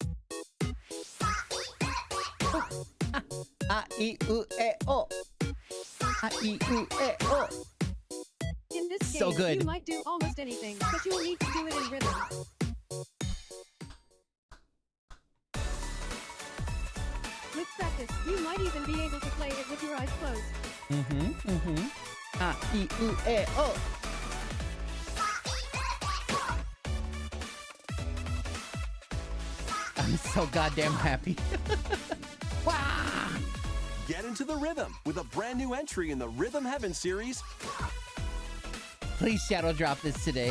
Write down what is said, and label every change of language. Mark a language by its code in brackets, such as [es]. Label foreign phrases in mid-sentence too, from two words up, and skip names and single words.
[en] A, I, U, E, O. A-E-U-E-O. In this game, So good. you might do almost anything, but you will need to do it in rhythm. With practice, you might even be able to play it with your eyes closed. A-E-U-E-O. I'm so goddamn happy. Wow! Get into the rhythm with a brand new entry in the Rhythm Heaven series, Please shadow drop this today.